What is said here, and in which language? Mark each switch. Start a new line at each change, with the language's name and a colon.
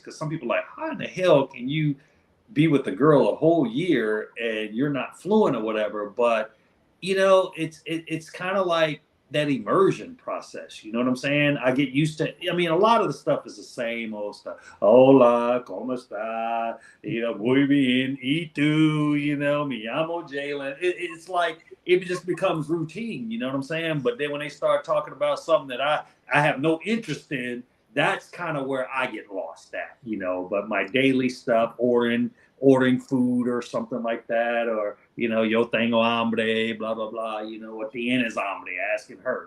English: Because some people are like, how in the hell can you be with a girl a whole year and you're not fluent or whatever? But, you know, it's kind of like that immersion process. You know what I'm saying? I get used to, I mean, a lot of the stuff is the same old stuff.
Spanish: Hola, ¿cómo está?
English: You know,
Spanish: muy bien, y tú,
English: you know,
Spanish: me llamo Jalen.
English: It's like, it just becomes routine, you know what I'm saying? But then when they start talking about something that I have no interest in, that's kind of where I get lost at, you know. But my daily stuff, ordering food or something like that, or, you know,
Spanish: yo tengo hambre,
English: blah, blah, blah, you know, what the end is hambre, asking her.